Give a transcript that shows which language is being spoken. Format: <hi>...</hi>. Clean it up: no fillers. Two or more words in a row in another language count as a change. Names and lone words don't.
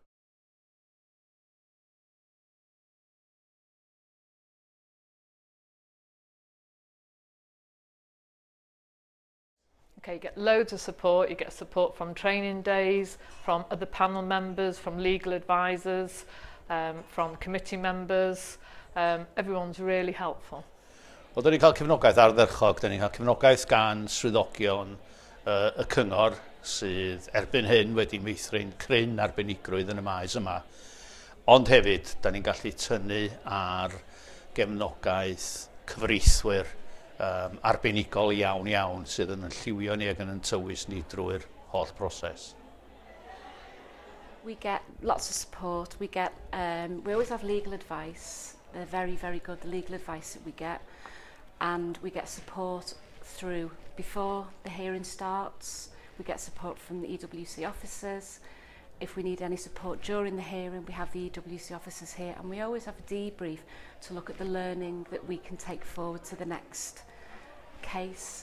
<en>Okay, you get loads of support. You get support from training days, from other panel members, from legal advisors, from committee members. Everyone's really helpful.</en> <cy>Wel, da ni'n cael cefnogaeth ardderchog, da ni'n cael cefnogaeth gan swyddogion y cyngor sydd erbyn hyn wedi meithrin cryn arbenigrwydd yn y maes yma. Ond hefyd, da ni'n gallu tynnu ar gefnogaeth cyfreithwyr arbenigol iawn sydd yn lliwio ni ac yn tywys ni drwy'r holl broses.</cy> <en>We get lots of support. We always have legal advice. They're very, very good, the legal advice that we get. And we get support through before the hearing starts. We get support from the EWC officers. If we need any support during the hearing, we have the EWC officers here, and we always have a debrief to look at the learning that we can take forward to the next case.</en>